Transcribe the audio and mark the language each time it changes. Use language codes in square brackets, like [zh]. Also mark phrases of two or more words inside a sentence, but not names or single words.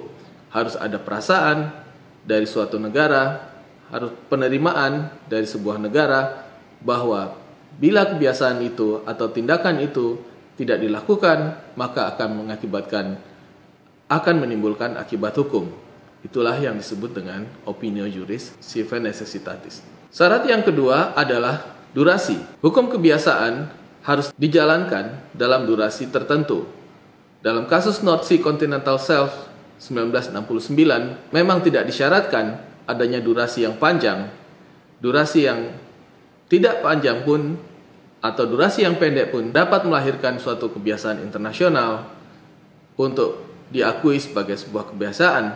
[id] Harus ada perasaan dari suatu negara, harus penerimaan dari sebuah negara bahwa bila kebiasaan itu atau tindakan itu tidak dilakukan, maka akan menimbulkan akibat hukum. Itulah yang disebut dengan [la] opinio juris sive necessitatis. [id] Syarat yang kedua adalah durasi. Hukum kebiasaan harus dijalankan dalam durasi tertentu. Dalam kasus North Sea Continental Shelf 1969 memang tidak disyaratkan adanya durasi yang panjang. Durasi yang tidak panjang pun atau durasi yang pendek pun dapat melahirkan suatu kebiasaan internasional untuk diakui sebagai sebuah kebiasaan.